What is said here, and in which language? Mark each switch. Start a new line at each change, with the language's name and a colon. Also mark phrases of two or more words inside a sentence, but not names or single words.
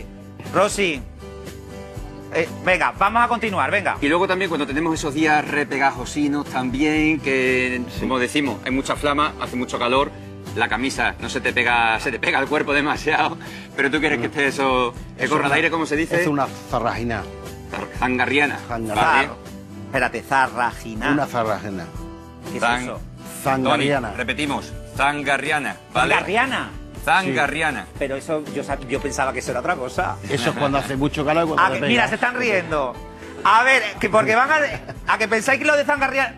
Spanish: Rosy, venga, vamos a continuar, venga. Y luego también cuando tenemos esos días repegajosinos también, que como decimos, hay mucha flama, hace mucho calor, la camisa no se te pega, se te pega al cuerpo demasiado, pero tú quieres que esté eso, que corra el aire, como se dice. Es una zarragina. Zangarriana. Zangarriana. Espérate, zarragina. Una zarragina. ¿Qué es eso? Zangarriana. Tony, repetimos, zangarriana. ¿vale? ¿Zangarriana? Zangarriana. Pero eso, yo pensaba que eso era otra cosa. Eso es cuando hace mucho calor y cuando te pega. Mira, se están riendo. A ver, que porque van a que pensáis que lo de zangarriana...